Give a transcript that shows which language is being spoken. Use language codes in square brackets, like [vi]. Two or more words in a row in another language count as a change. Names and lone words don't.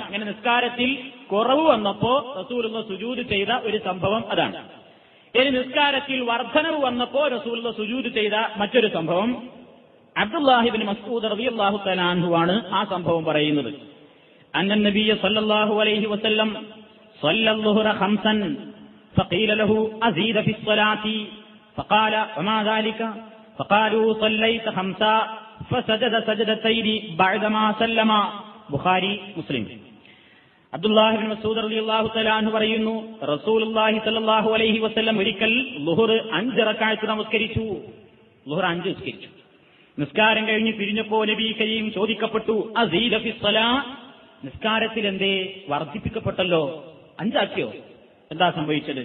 [ml] ഇങ്ങനെ നിസ്കാരത്തിൽ കുറവ് വന്നപ്പോ റസൂലുള്ള സുജൂദ് ചെയ്ത ഒരു സംഭവം അതാണ്. ഇനി നിസ്കാരത്തിൽ വർധനവ് വന്നപ്പോ റസൂലുള്ള സുജൂദ് ചെയ്ത മറ്റൊരു സംഭവം അബ്ദുല്ലാഹി ഇബ്നു മസ്ഊദ് [ar] رضي الله تعالى عنه [ml] ആണ് ആ സംഭവം പറയുന്നത്. [ar] أن النبي صلى الله عليه وسلم صلى الظهر 5 فقيل له أزيد في الصلاة فقال وما ذلك فقالوا صليت 5 فسجد سجدتين بعدما سلم. [ml] ബുഖാരി മുസ്ലിം. അബ്ദുല്ലാഹി ഇബ്നു മസ്ഊദ് [ar] رضي الله تعالى عنه [ml] പറയുന്നു, റസൂലുള്ളാഹി [ar] صلى الله عليه وسلم [ml] ഒരിക്കൽ ളുഹർ 5 റക്അത്ത് നമസ്കരിച്ചു. ളുഹർ 5 നിസ്കരിച്ചു. നിസ്കാരം കഴിഞ്ഞ് പിരിഞ്ഞപ്പോ നബി കരീം ചോദിക്കപ്പെട്ടു, [ar] أزيد في الصلاة, [ml] നിസ്കാരത്തിൽ എന്തേ വർദ്ധിപ്പിക്കപ്പെട്ടല്ലോ, 5 ആക്കിയോ, എന്താ സംഭവിച്ചത്?